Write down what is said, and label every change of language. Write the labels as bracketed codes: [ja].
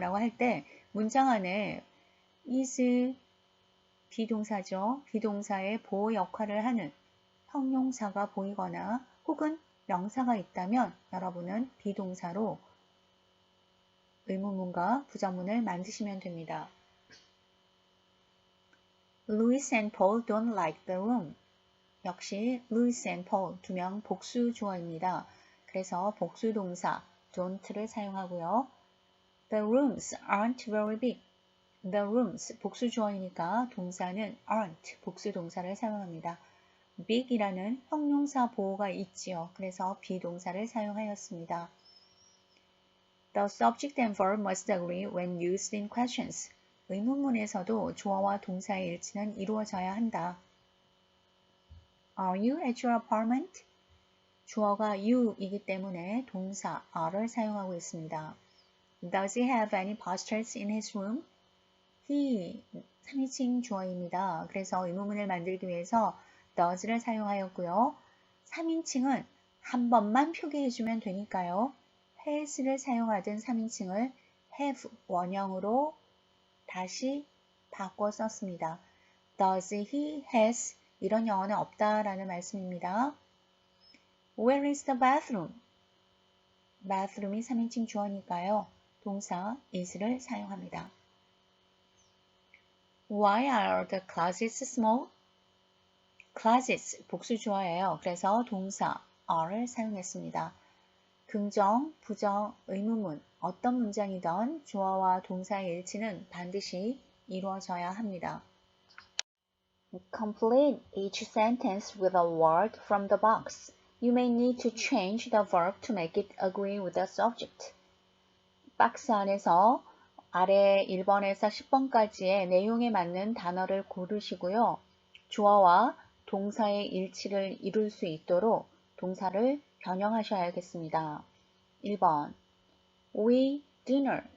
[ko] 라고 할 때 문장 안에 is 비동사죠. 비동사의 보호 역할을 하는 형용사가 보이거나 혹은 명사가 있다면 여러분은 비동사로 의문문과 부정문을 만드시면 됩니다. [en] Louis and Paul don't like the room. [ko] 역시 Louis and Paul 두 명 복수 주어입니다. 그래서 복수 동사 don't를 사용하고요. [en] The rooms aren't very big. The rooms [ko] 복수 주어이니까 동사는 aren't 복수 동사를 사용합니다. big이라는 형용사 보호가 있지요. 그래서 비동사를 사용하였습니다. [en] The subject and verb must agree when used in questions. [ko] 의문문에서도 주어와 동사의 일치는 이루어져야 한다. [en] Are you at your apartment? [ko] 주어가 you이기 때문에 동사 are를 사용하고 있습니다. [en] Does he have any posters in his room? [ko] he 3인칭 주어입니다. 그래서 의문문을 만들기 위해서 does를 사용하였고요. 3인칭은 한 번만 표기해주면 되니까요. has를 사용하던 3인칭을 have 원형으로 다시 바꿔 썼습니다. [en] Does he has [ko] 이런 영어는 없다라는 말씀입니다. [en] Where is the bathroom? bathroom이 [ko] 3인칭 주어니까요. 동사 is를 사용합니다. [en] Why are the closets small? [ko] closets 복수 주어예요. 그래서 동사 are를 사용했습니다. 긍정, 부정, 의문문 어떤 문장이든 주어와 동사의 일치는 반드시 이루어져야 합니다. [en] Complete each sentence with a word from the box. You may need to change the verb to make it agree with the subject. [ko] 박스 안에서 아래 1번에서 10번까지의 내용에 맞는 단어를 고르시고요. 주어와 동사의 일치를 이룰 수 있도록 동사를 변형하셔야겠습니다. 1번 [en] We dinner.